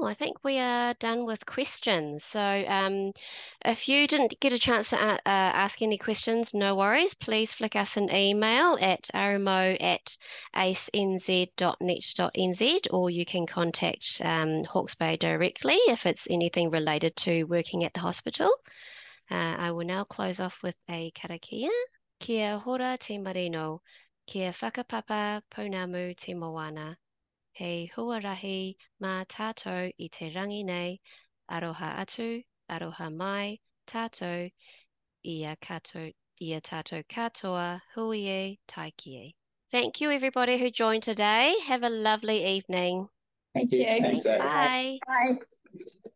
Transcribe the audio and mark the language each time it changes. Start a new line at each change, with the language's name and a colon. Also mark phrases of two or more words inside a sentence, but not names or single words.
English: I think we are done with questions. So if you didn't get a chance to ask any questions, no worries. Please flick us an email at rmo@acenz.net.nz, or you can contact Hawke's Bay directly if it's anything related to working at the hospital. I will now close off with a karakia.
Māori: Kia hora te marino, kia whakapapa pounamu te moana. Hei huarahi mā tātou I te rangi nei, aroha atu, aroha mai, tātou, ia tātou katoa, hui e, taiki e.
English: Thank you everybody who joined today. Have a lovely evening. Thank you. Thanks, Bye. Bye.